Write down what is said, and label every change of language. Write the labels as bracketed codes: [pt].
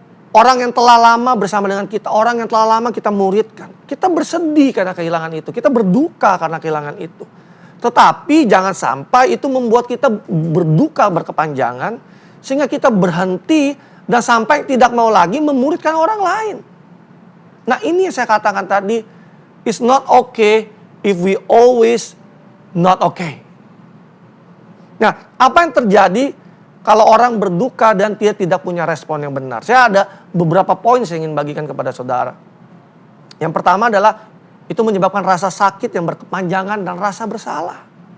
[id] Orang yang telah lama bersama dengan kita. Orang yang telah lama kita muridkan. Kita bersedih karena kehilangan itu. Kita berduka karena kehilangan itu. Tetapi jangan sampai itu membuat kita berduka berkepanjangan. Sehingga kita berhenti dan sampai tidak mau lagi memuridkan orang lain. Nah, ini yang saya katakan tadi. [en] It's not okay if we always not okay. [id] Nah, apa yang terjadi kalau orang berduka dan dia tidak punya respon yang benar? Saya ada beberapa poin saya ingin bagikan kepada saudara. Yang pertama adalah itu menyebabkan rasa sakit yang berkepanjangan dan rasa bersalah.